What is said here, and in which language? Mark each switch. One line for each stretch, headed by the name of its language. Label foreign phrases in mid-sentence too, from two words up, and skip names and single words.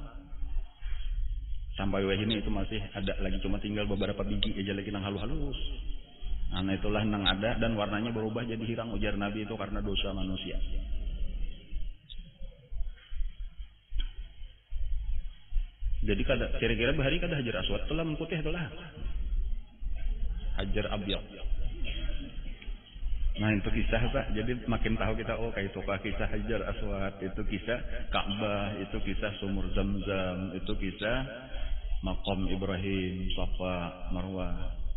Banjar: Sampai wah ini itu masih ada lagi, cuma tinggal beberapa biji aja lagi nang halus-halus. Nah itulah nang ada dan warnanya berubah jadi hirang, ujar Nabi itu karena dosa manusia. Jadi kada kira-kira bahari kada Hajar Aswad telah putih itulah Hajar Abyad. Nah itu kisah Pak. Jadi makin tahu kita kayak itu kisah Hajar Aswad, itu kisah Ka'bah, itu kisah sumur Zam-Zam, itu kisah Maqam Ibrahim, Safa, Marwah.